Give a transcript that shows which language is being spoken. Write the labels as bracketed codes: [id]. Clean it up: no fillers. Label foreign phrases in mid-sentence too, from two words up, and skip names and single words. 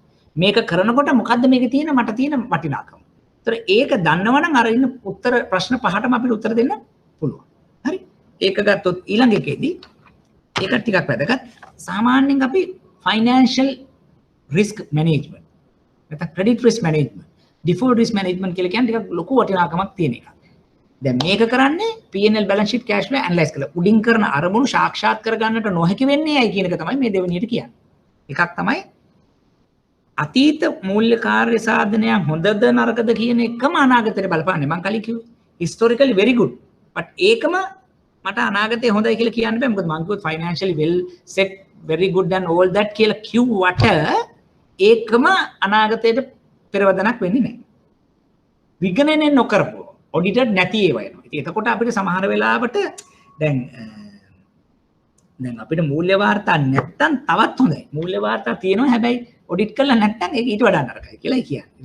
[si] මේක කරනකොට මොකද්ද මේකේ තියෙන මට තියෙන වටිනාකම. ඒතර ඒක දන්නවනම් අර ඉන්න උත්තර ප්‍රශ්න පහටම අපිට උත්තර දෙන්න පුළුවන්. හරි? ඒක ගත්තොත් ඊළඟ එකේදී ඒක ටිකක් වැදගත්. සාමාන්‍යයෙන් අපි [en] financial risk management [si] නැත්නම් [en] credit risk management, default risk management [si] කියලා කියන්නේ ටිකක් ලොකු වටිනාකමක් තියෙන එකක්. දැන් මේක කරන්නේ [en] P&L balance sheet cash flow analyze [si] කරලා උඩින් කරන අරමුණු සාක්ෂාත් කර ගන්නට නොහැකි වෙන්නේ ඇයි කියන එක තමයි මේ දෙවෙනියට කියන්නේ. එකක් තමයි අතීත මූල්‍ය කාර්ය සාධනයන් හොඳද නරකද කියන එකම අනාගතයට බලපාන්නේ. මම කලින් කිව්වේ [en] historically very good but [si] ඒකම මට අනාගතේ හොඳයි කියලා කියන්න බෑ. මොකද මම කිව්වොත් [en] financially well set very good and all that [si] කියලා කිව්වට ඒකම අනාගතයට පෙරවදනක් වෙන්නේ නැහැ. විගණනය නොකරපුව audited නැති ඒවා එනවා. ඉතින් එතකොට අපිට සමහර වෙලාවට දැන් අපිට මූල්‍ය වාර්තා නැත්තම් තවත් හොඳයි. මූල්‍ය වාර්තා තියෙනවා හැබැයි ඔඩිට් කරලා නැත්තම් ඒක ඊට වඩා නරකයි කියලා කියන්නේ.